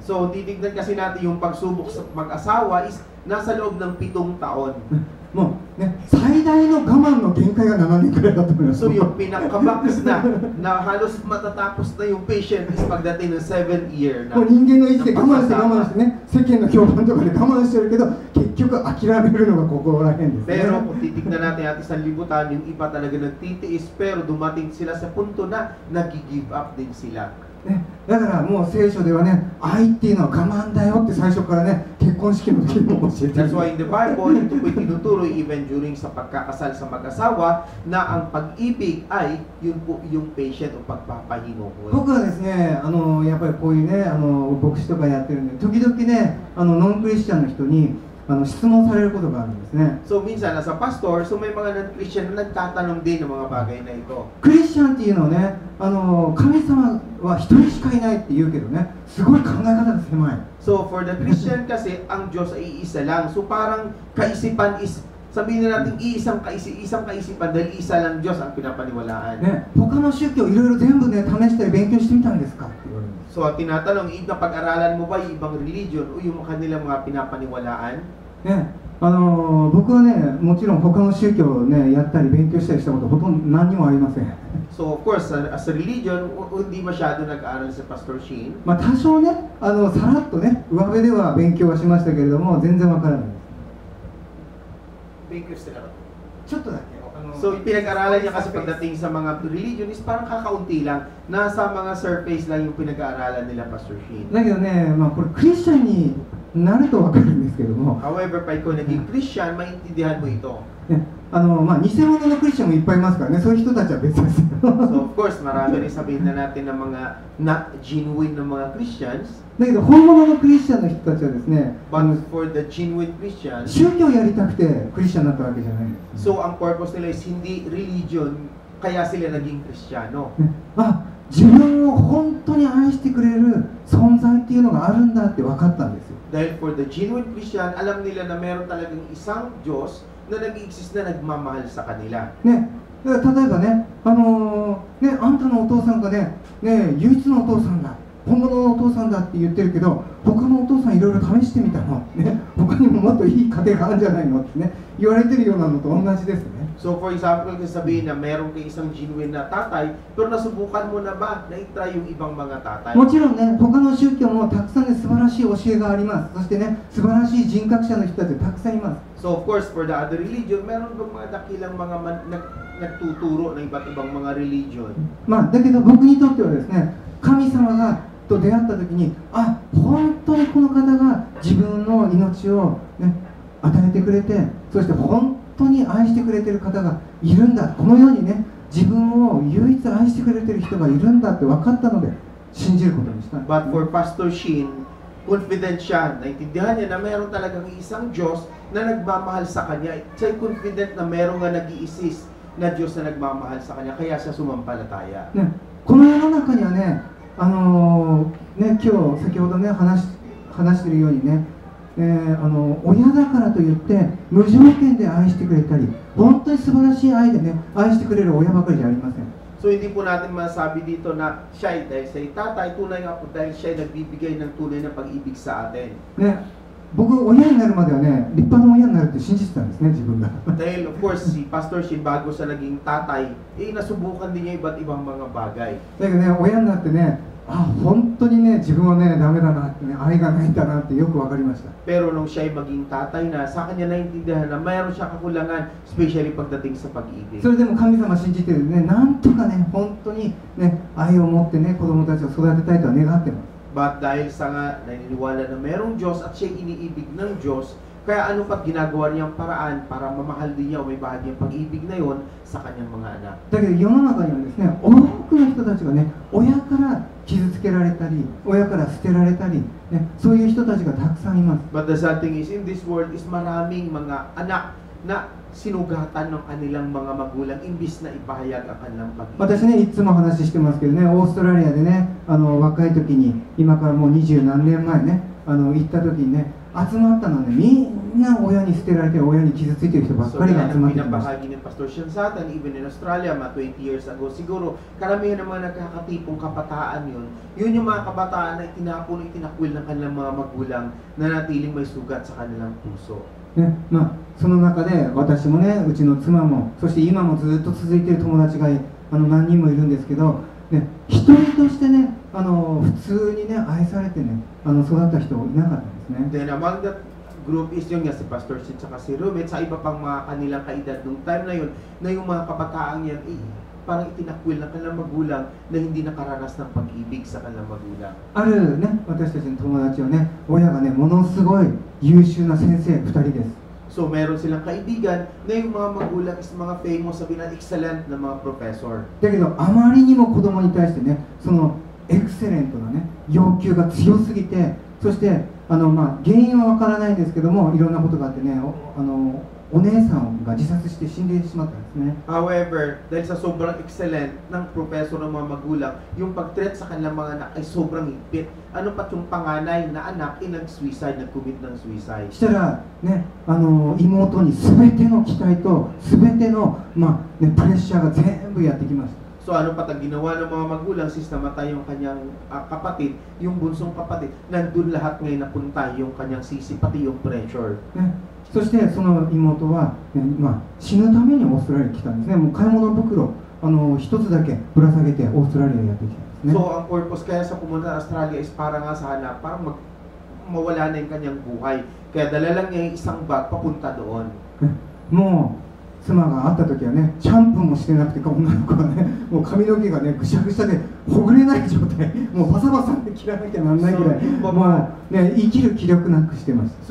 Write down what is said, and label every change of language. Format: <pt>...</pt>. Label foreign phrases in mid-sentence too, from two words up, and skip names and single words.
<tl>So, titignan kasi natin yung pagsubok sa mag-asawa is nasa loob ng 7 taon.</tl> <ja>もうね、最大の我慢の限界が7年くらいだと思います。</ja> <tl>So, yung pinaka-max na halos matatapos na yung patient is pagdating ng 7th year</tl> <ja>も</ja> <tl>na.</tl> <ja>う人間の意志で我慢して我慢してね、世間の評判とかで我慢してるけど、結局諦めるのがここら辺ですね。</ja> <tl>Pero kung titignan natin at isang libutan, yung iba talaga nagtitiis, pero dumating sila sa punto na nag-give up din sila.</tl> <ja>ね、だからもう聖書ではね、愛っていうのは我慢だよって最初からね、結婚式の時にも教えてる。</ja> <en>That's why in the Bible,</en> <tl>ito po'y tinuturo</tl> <en>even during</en> <tl>sa pagkakasal sa mag-asawa na ang pag-ibig ay yun po yung patient o pagpapahinuhod.</tl> <ja>僕はですね、やっぱりこういうね、牧師とかやってるんで、時々ね、ノンクリスチャンの人に質問されることがあるんですね。</ja> <tl>So minsan, nasa pastor, so may mga non-Christian na nagtatanong din ng mga bagay na ito.</tl> <ja>クリスチャンっていうのはね、神様は一人しかいないって言うけどね、すごい考え方が狭い。</ja> <en>So for the Christian</en> <tl>kasi, ang Diyos ay iisa lang. So parang kaisipan is, sabihin na natin isang kaisipan dahil isa lang Diyos ang pinapaniwalaan.</tl> <ja>ね、他の宗教いろいろ全部ね、試したり勉強してみたんですかって言われるんです。</ja> <tl>So tinatanong, napag-aralan mo ba yung ibang religion o yung kanilang mga pinapaniwalaan?</tl> <ja>ね、僕はね、もちろん他の宗教をね、やったり勉強したりしたことほとんど何にもありません。</ja> <en>So of course, as a religion,</en> <tl>hindi masyado nag-aaral si Pastor Sheen.</tl> <ja>まあ多少ね、さらっとね、上辺では勉強はしましたけれども、全然わからないです。ちょっとだけ。</ja> <tl>So pinag-aralan niya kasi pagdating sa mga religion is parang kakaunti lang. Nasa mga surface lang yung pinag-aaralan nila Pastor Sheen.</tl> <ja>だけどね、まあこれクリスチャンになるとわかるんですけども、</ja> <tl>However, pa ikaw naging Christian, maintindihan mo ito.</tl> <ja>ね、まあ偽物のクリスチャンもいっぱいいますからね、そういう人たちは別ですよ。</ja> <en>So of course,</en> <tl>marami rin sabihin na natin ng mga</tl> <en>not genuine</en> <tl>na mga Christians.</tl> <ja>だけど本物のクリスチャンの人たちはですね、</ja> <en>But for the genuine Christians,</en> <ja>宗教をやりたくてクリスチャンになったわけじゃないんです。</ja> <tl>so ang purpose nila is hindi religion kaya sila naging Kristiyano.</tl> <ja>ね、自分を本当に愛してくれる存在っていうのがあるんだって分かったんですよ。</ja> <en>Dahil for the genuine Christian,</en> <tl>alam nila na meron talagang isang Diyos na nag-exist na nagmamahal sa kanila.</tl> <ja>ね、だから例えばね、ね、あんたのお父さんがね、唯一のお父さんだ、本物のお父さんだって言ってるけど、他のお父さんいろいろ試してみたの、ね、他にももっといい家庭があるんじゃないのってね、言われてるようなのと同じですね。</ja> <en>So for example,</en> <tl>kasi sabihin na meron kay isang genuine na tatay, pero nasubukan mo na ba na i-try yung ibang mga tatay?</tl> <ja>もちろんね、他の宗教もたくさんね、素晴らしい教えがあります。そしてね、素晴らしい人格者の人たちがたくさんいます。</ja> <en>So of course, for the other religion,</en> <tl>meron bang mga dakilang mga nagtuturo ng iba't ibang mga religion?</tl> <ja>まあ、だけど僕にとってはですね、神様がと出会った時に、本当にこの方が自分の命を、ね、与えてくれて、そして本当に愛してくれてる方がいるんだ、この世にね、自分を唯一愛してくれてる人がいるんだって分かったので信じることにしたんです。</ja> <en>But for Pastor Shin,</en> <tl>confident siya, naintindihan niya na meron talagang isang Diyos na nagmamahal sa kanya. Siya'y confident na meron nga nag-i-assist na Diyos na nagmamahal sa kanya, kaya siya sumampalataya.</tl> <ja>ね、この世の中にはね、ね、今日先ほどね話してるようにね、親だからといって無条件で愛してくれたり、本当に素晴らしい愛でね愛してくれる親ばかりじゃありません。</ja> <tl>So hindi po natin masabi dito na siya dahil sa tatay, tunay nga po dahil siya nagbibigay ng tunay na pag-ibig sa atin.</tl> <ja>ね、僕親になるまではね、立派な親になるって信じてたんですね、自分が。</ja> <tl>Dahil</tl> <en>of course,</en> <tl>si Pastor Shin bago sa naging tatay, nasubukan din niya iba't ibang mga bagay.</tl> <ja>だけどね、親になってね、本当にね、自分はね、ダメだなってね、愛がないんだなってよく分かりました。</ja> <tl>Pero nung siya'y maging tatay na, sa kanya naintindihan na mayroon siya kakulangan, especially pagdating sa pag-ibig.</tl> <ja>それでも神様信じてるね、なんとかね、本当にね、愛を持ってね、子供たちを育てたいとは願ってます。</ja> <tl>But dahil sa nga naniniwala na merong Diyos at siya'y iniibig ng Diyos, kaya ano pa't ginagawa niyang paraan para mamahal din niya o may bahagi ang pag-ibig na yon sa kanyang mga anak.</tl> <ja>だけど世の中にはですね、多くの人たちがね、親から傷つけられたり、親から捨てられたり、ね、そういう人たちがたくさんいます。</ja> <en>But the sad thing is, in this world is</en> <tl>maraming mga anak na sinugatan ng kanilang mga magulang imbis na ipahayag ang kanilang pag-ibig.</tl> <ja>私ね、いつも話してますけどね、オーストラリアでね、若い時に、今からもう20何年前ね、行った時にね、集まったのはね、みんな親に捨てられて、親に傷ついてる人ばっ</ja> <tl>So</tl> <ja>かりが</ja> <tl>yan</tl> <ja>集ま</ja> <tl>ang</tl> <ja>ってきました。</ja> <tl>pinapahagi ni Pastor Shin sa atin,</tl> <en>even in Australia,</en> <tl>mga</tl> <en>20 years ago</en> <tl>siguro, karamihan ng mga nagkakatipong kabataan yun yung mga kabataan na itinakwil ng kanilang mga magulang na natiling may sugat sa kanilang puso.</tl> <ja>ね、まあ、その中で私もね、うちの妻も、そして今もずっと続いている友達が何人もいるんですけど、ね、一人としてね、普通にね、愛されてね、育った人いなかったんですね。</ja> <en>Then among that group is</en> <tl>yung nga si Pastor Shin at si Rumit, sa iba pang mga kanilang kaedad nung time na yun, na yung mga kabataang yan, parang itinakwil ng kanilang magulang na hindi nakaranas ng pag-ibig sa kanilang magulang.</tl> <ja>あるね、私たちの友達はね、親がね、ものすごい優秀な先生2人です。</ja> <tl>So meron silang kaibigan na yung mga magulang is mga famous, sabi na excellent na mga professor.</tl> <ja>だけど、あまりにも子供に対してね、そのエクセレントなね、要求が強すぎて、そしてまあ、原因はわからないんですけども、いろんなことがあってね、お姉さんが自殺して死んでしまったんですね。</ja> <tl>However, dahil sa sobrang excellent ng professor ng mga magulang, yung pag-treat sa kanilang mga anak ay sobrang higpit. Ano pat yung panganay na anak ay nag-suicide, nag-commit ng suicide.</tl> <ja>したらね、妹に全ての期待と全ての、まあね、プレッシャーが全部やってきました。</ja> <tl>So ano pat ang ginawa ng mga magulang, since namatay yung kanyang kapatid, yung bunsong kapatid, nandun lahat ngayon napunta yung kanyang sisi, pati yung pressure.</tl> <ja>ね、そしてその妹は、ね、まあ、死ぬためにオーストラリアに来たんですね。もう買い物袋一つだけぶら下げてオーストラリアにやってきたんですね。</ja> <tl>So ang purpose kaya sa pumunta sa Australia is para nga sana, para mawala na yung kanyang buhay. Kaya dala lang niya yung isang bag papunta doon.</tl> <ja>ね、もう妻が会った時はね、シャンプーもしてなくて、女の子はね、もう髪の毛がね、ぐしゃぐしゃでほぐれない状態、もうバサバサって切らなきゃなんないぐらい、もうね、生きる気力なくしてます。</ja>